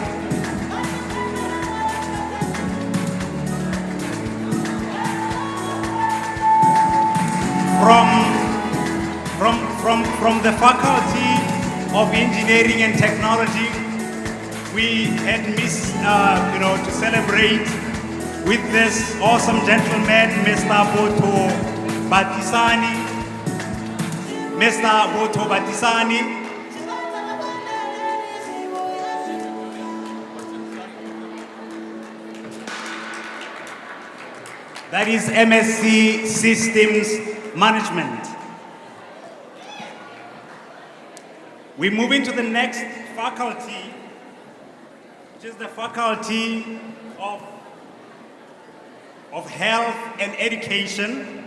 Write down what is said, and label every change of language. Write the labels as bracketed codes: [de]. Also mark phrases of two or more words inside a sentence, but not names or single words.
[en] From the Faculty of Engineering and Technology, we had missed, to celebrate with this awesome gentleman, Mr. Boto Batisani. Mr. Boto Batisani. That is MSc Systems Management. We move into the next faculty, which is the Faculty of Health and Education.